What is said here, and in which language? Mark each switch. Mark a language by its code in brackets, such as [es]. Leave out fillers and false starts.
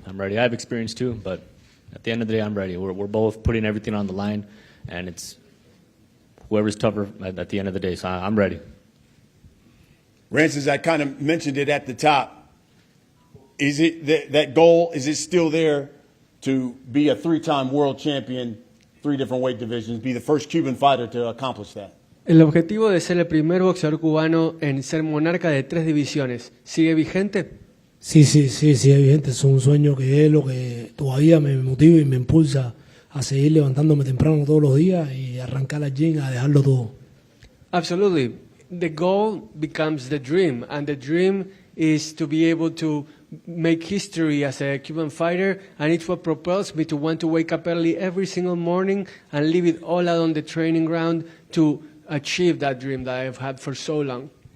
[en] I'm ready. I have experience too, but at the end of the day, I'm ready. We're both putting everything on the line, and it's whoever's tougher at the end of the day, so I'm ready. Rances, I kind of mentioned it at the top. Is it that goal, is it still there to be a three-time world champion, 3 different weight divisions, be the first Cuban fighter to accomplish that? [es] El objetivo de ser el primer boxeador cubano en ser monarca de 3 divisiones, ¿sigue vigente? Sí, es vigente. Es un sueño que es lo que todavía me motiva y me impulsa a seguir levantándome temprano todos los días y arrancar al gym a dejarlo todo. [en] Absolutely. The goal becomes the dream, and the dream is to be able to make history as a Cuban fighter, and it's what propels me to want to wake up early every single morning and leave it all out on the training ground to achieve that dream that I've had for so long.